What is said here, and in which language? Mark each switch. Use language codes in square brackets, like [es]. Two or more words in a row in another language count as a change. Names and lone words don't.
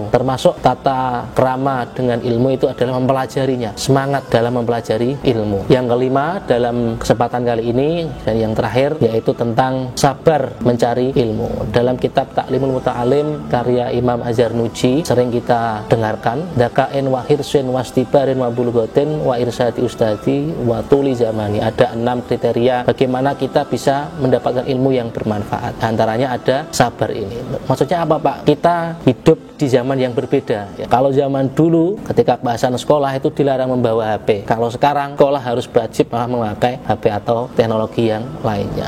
[id] Termasuk tata krama dengan ilmu itu adalah mempelajarinya, semangat dalam mempelajari ilmu. Yang kelima dalam kesempatan kali ini dan yang terakhir yaitu tentang sabar mencari ilmu. Dalam kitab Ta'limul Muta'alim karya Imam Azhar Nuji sering kita dengarkan, [ar] ذكاء وحرص واصطبار وبلغة وإرشاد أستاذ وطول زمان. [id] Ada 6 kriteria bagaimana kita bisa mendapatkan ilmu yang bermanfaat. Antaranya ada sabar ini. Maksudnya apa Pak? Kita hidup di zaman yang berbeda ya. Kalau zaman dulu ketika bahasan sekolah itu dilarang membawa HP. Kalau sekarang sekolah harus wajib malah memakai HP atau teknologi yang lainnya.